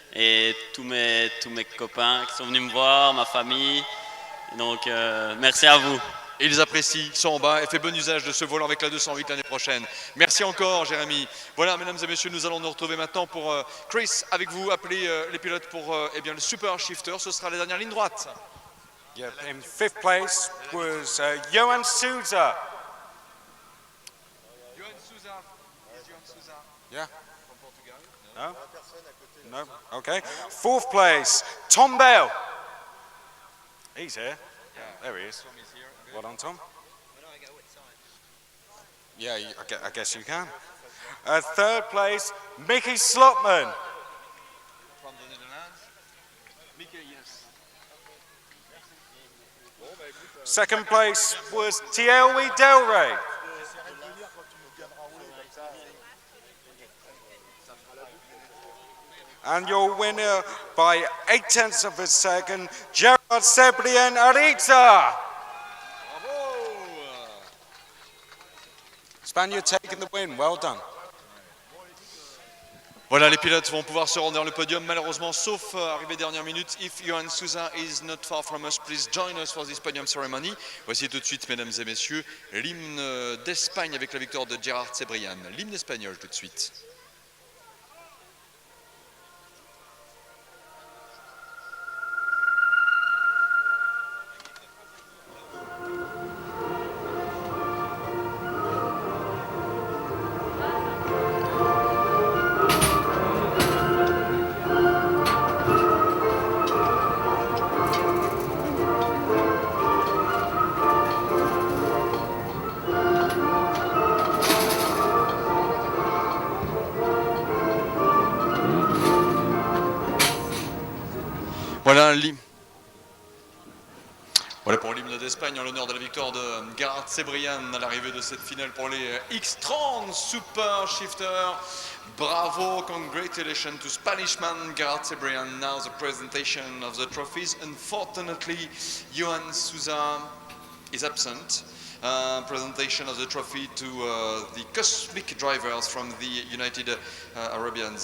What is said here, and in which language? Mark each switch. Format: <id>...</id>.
<fr>Et tous mes copains qui sont venus me voir, ma famille. Donc merci à vous. Et ils apprécient, ils sont en bas et fait bon usage de ce volant avec la 208 l'année prochaine. Merci encore Jérémy. Voilà mesdames et messieurs, nous allons nous retrouver maintenant pour Chris avec vous, appeler les pilotes pour eh bien, le Super Shifter. Ce sera la dernière ligne droite.</fr> <en>Yeah, in 5th place was Johan Souza. Johan Souza. Johan Souza. Yeah. From Portugal. No? No? Okay. 4th place, Tom Bell. He's here. Yeah. There he is. Well done, Tom. Yeah, I guess you can. 3rd place, Mickey Slotman. From the Netherlands. Mickey, yes. 2nd place was Thierry Del Rey. And your winner by 0.8 of a second, Gerard Sebrien Ariza. Spaniard taking the win, well done.</en> <fr>Voilà, les pilotes vont pouvoir se rendre vers le podium, malheureusement, sauf arrivée dernière minute.</fr> <en>If Johan Souza is not far from us, please join us for this podium ceremony.</en> <fr>Voici tout de suite, mesdames et messieurs, l'hymne d'Espagne avec la victoire de Gerard Sebrian. L'hymne espagnol tout de suite. Voilà pour l'hymne d'Espagne en l'honneur de la victoire de Gerard Sebrian à l'arrivée de cette finale pour les X30 Super Shifter.</fr> <en>Bravo, congratulations to Spanishman Gerard Sebrian. Now the presentation of the trophies. Unfortunately, Johan Souza is absent. Presentation of the trophy to the Cosmic Drivers from the United Arabians.</en>